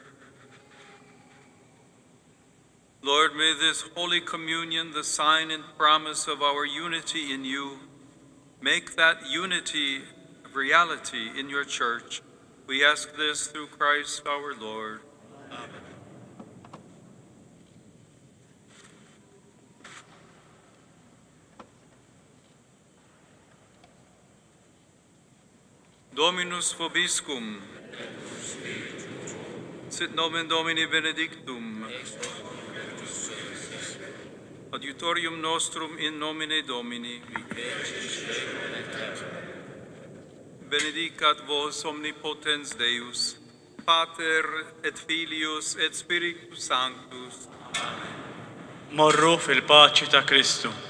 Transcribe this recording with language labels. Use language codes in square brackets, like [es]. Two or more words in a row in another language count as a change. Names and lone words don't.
[en] Lord, may this Holy Communion, the sign and promise of our unity in you, make that unity a reality in your church. We ask this through Christ our Lord. [la] Dominus vobiscum. Sit nomen Domini benedictum. Adiutorium nostrum in nomine Domini. Benedicat vos omnipotens Deus, Pater et Filius et Spiritus Sanctus. [mt] Morru fil-paċi ta' Kristu.